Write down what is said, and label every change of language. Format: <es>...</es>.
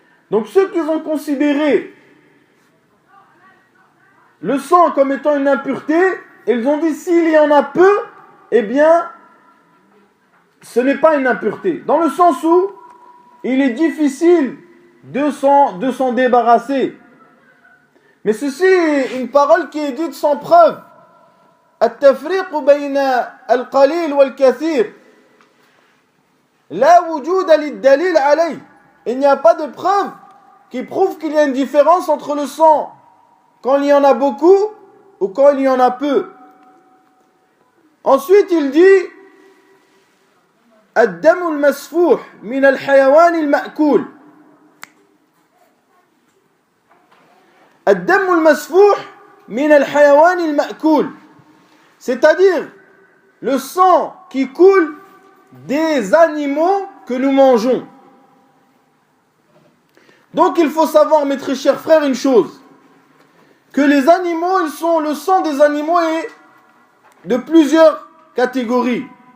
<fr>Donc ceux qui ont considéré le sang comme étant une impureté, ils ont dit s'il y en a peu, eh bien ce n'est pas une impureté. Dans le sens où il est difficile de s'en débarrasser. Mais ceci est une parole qui est dite sans preuve.</fr> <ar>التفريق بين القليل والكثير لا وجود للدليل عليه.</ar> <fr>Il n'y a pas de preuve qui prouve qu'il y a une différence entre le sang quand il y en a beaucoup ou quand il y en a peu. Ensuite, il dit</fr> <ar>الدم المسفوح من الحيوان المأكول. الدم المسفوح من الحيوان المأكول.</ar> <fr>C'est-à-dire le sang qui coule des animaux que nous mangeons. Donc il faut savoir, mes très chers frères, une chose, que les animaux, le sang des animaux est de plusieurs catégories.</fr>